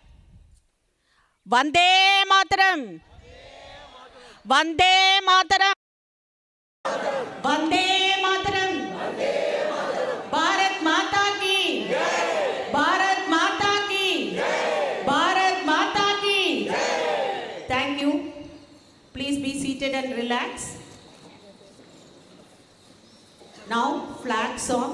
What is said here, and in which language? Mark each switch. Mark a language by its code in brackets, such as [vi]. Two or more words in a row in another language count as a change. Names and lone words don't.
[sa] वन्दे मातरम्। वन्दे मातरम्. वन्दे मातरम्. [hi] भारत माता की. भारत माता की। भारत माता की. [en] Thank you. Please be seated and relax. Now flag song.